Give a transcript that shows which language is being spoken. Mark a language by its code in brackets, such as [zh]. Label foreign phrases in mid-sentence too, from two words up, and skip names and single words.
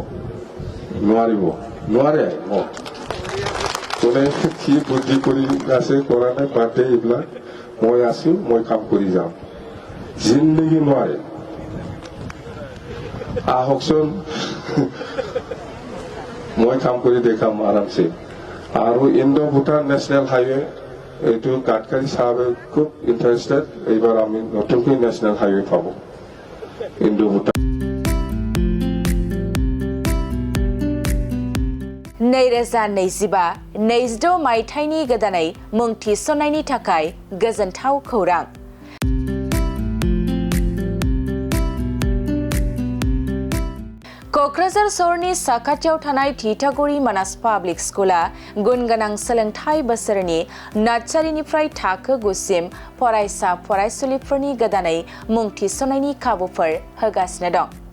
[as] নোৱাৰে কোনে কি বুদ্ধি কৰি আছে কৰা নাই বাদে এইবিলাক মই আছো মই কাম কৰি যাম জিন্দগি নোৱাৰে আহকচোন মই কাম কৰি দেখাম আৰামছে আৰু [en] Indo Bhutan National Highway [as] এইটো গাডকাৰী চাহাবে খুব ইণ্টাৰেষ্টেড এইবাৰ আমি নতুনকৈ [en] national highway [as] পাব ইণ্ডো ভূটান [brx] नैरोजा नैजिबा नैजिद' मायथाइनि गोदानै मुं थिसननायनि थाखाय गोजोनथाव खौरां क'क्राझार सहरनि साखाथियाव थानाय थिथागुरि मानास पाब्लिक स्कुला गुनगोनां सोलोंथाइ बोसोरनि नार्सारिनिफ्राय थाखो 9 सिम फरायसा फरायसुलिफोरनि गोदानै मुं थिसननायनि खाबुफोर होगासिनो दं